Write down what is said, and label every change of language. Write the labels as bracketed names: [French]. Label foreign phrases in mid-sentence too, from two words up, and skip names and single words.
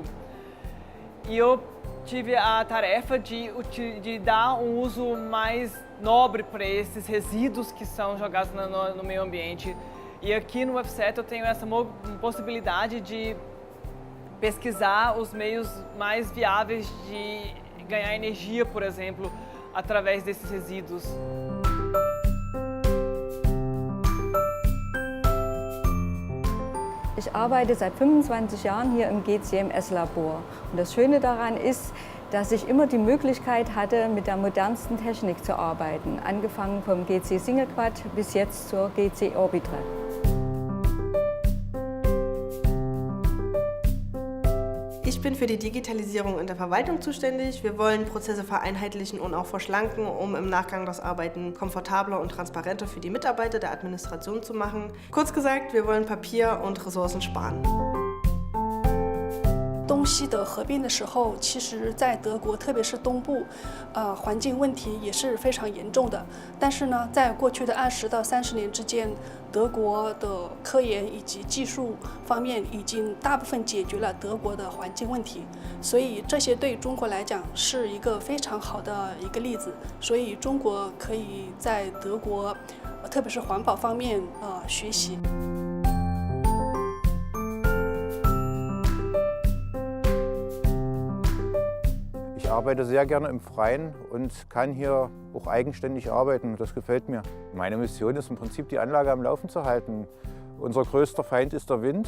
[Portuguese] E eu tive a tarefa de dar uso mais nobre para esses resíduos que são jogados no meio ambiente. E aqui no UFZ eu tenho essa possibilidade de pesquisar os meios mais viáveis de ganhar energia, por exemplo, através desses resíduos. [German] Ich arbeite seit 25 Jahren hier im GCMS-Labor. Und das Schöne daran ist, dass ich immer die Möglichkeit hatte, mit der modernsten Technik zu arbeiten. Angefangen vom GC Single Quad bis jetzt zur GC Orbitrap. Ich bin für die Digitalisierung in der Verwaltung zuständig. Wir wollen Prozesse vereinheitlichen und auch verschlanken, um im Nachgang das Arbeiten komfortabler und transparenter für die Mitarbeiter der Administration zu machen. Kurz gesagt, wir wollen Papier und Ressourcen sparen. [Chinese] 东西的合并的时候，其实在德国，特别是东部，环境问题也是非常严重的。但是呢，在过去的20到30年之间，德国的科研以及技术方面已经大部分解决了德国的环境问题，所以这些对中国来讲是一个非常好的一个例子。所以中国可以在德国，特别是环保方面学习。 [German] Ich arbeite sehr gerne im Freien und kann hier auch eigenständig arbeiten. Das gefällt mir. Meine Mission ist im Prinzip, die Anlage am Laufen zu halten Unser größter Feind ist der Wind.